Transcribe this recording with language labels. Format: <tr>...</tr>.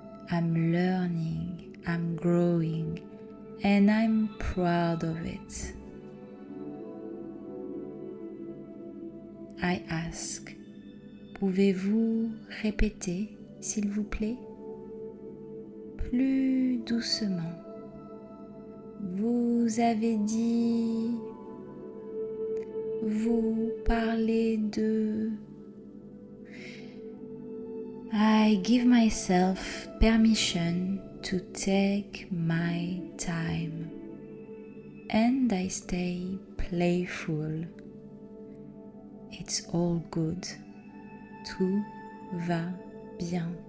<en>I'm learning, I'm growing, and I'm proud of it. I ask,</en> <fr>pouvez-vous répéter, s'il vous plaît? Plus doucement. Vous avez dit, vous parlez de...</fr> <en>I give myself permission to take my time and I stay playful. It's all good.</en> <fr>Tout va bien.</fr>